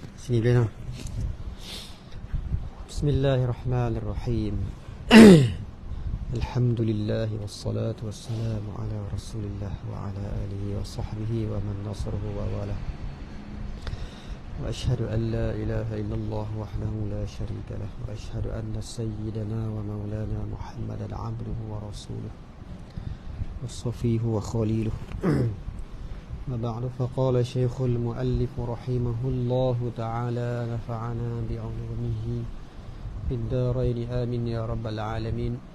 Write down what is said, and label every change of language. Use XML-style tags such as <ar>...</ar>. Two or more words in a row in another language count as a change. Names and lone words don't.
<ms>sini boleh tak?</ms> <ar>Bismillahirrahmanirrahim. الحمد لله والصلاة والسلام على رسول الله وعلى آله وصحبه ومن نصره ووالى. وأشهد أن لا إله إلا الله وحده لا شريك له وأشهد أن سيدنا ومولانا محمدا عبده ورسوله وصفيه وخليله. وبعد فقال شيخ المؤلف رحمه الله تعالى نفعنا بعلومه في الدارين آمين يا رب العالمين.</ar>